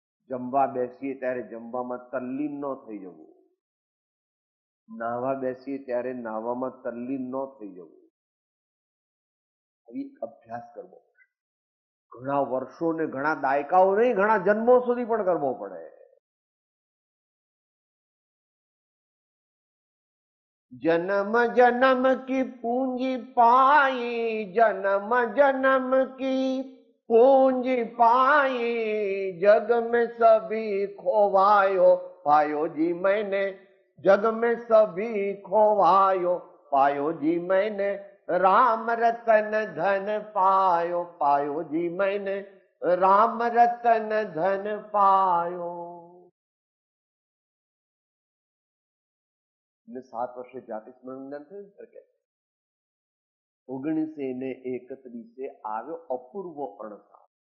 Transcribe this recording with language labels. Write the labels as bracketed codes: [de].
[gu] જમવા બેસીએ ત્યારે જમવામાં તલ્લીન ન થઈ જવું, નાહવા બેસીએ ત્યારે નાહવામાં તલ્લીન ન થઈ જવું. આવી અભ્યાસ કરવો ઘણા વર્ષો ને ઘણા દાયકાઓ નહીં, ઘણા જન્મો સુધી પણ કરવો પડે. [hi] जन्म जन्म की पूंजी पाई, जन्म जन्म की पूंजी पाई, जग में सभी खोवायो पायो जी मैंने, जग में सभी खोवायो पायो जी मैंने, राम रतन धन पायो पायो जी मैंने, राम रतन धन पायो. [gu] 7 વર્ષે જાતિ સ્મરણ જ્ઞાન થયું કે 19 ને 31 આવ્યો અપૂર્વ અણસાર.